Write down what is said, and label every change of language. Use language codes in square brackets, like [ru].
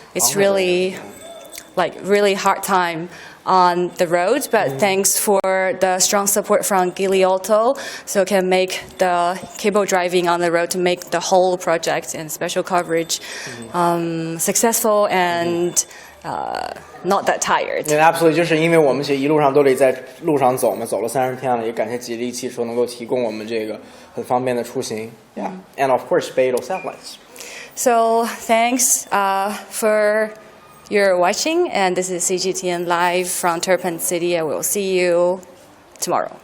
[en] it's really really hard time on the road, but thanks for the strong support from Giliotto, so can make the cable driving on the road to make the whole project and special coverage successful and not that tired. Yeah, absolutely， [zh] 就是因为我们其实一路上都得在路上走嘛，走了30天了，也感谢吉利汽车能够提供我们这个很方便的出行。 [en] Yeah, and of course, Beidou satellites. So thanks for your watching, and this is CGTN live from Turpan City. I will see you tomorrow.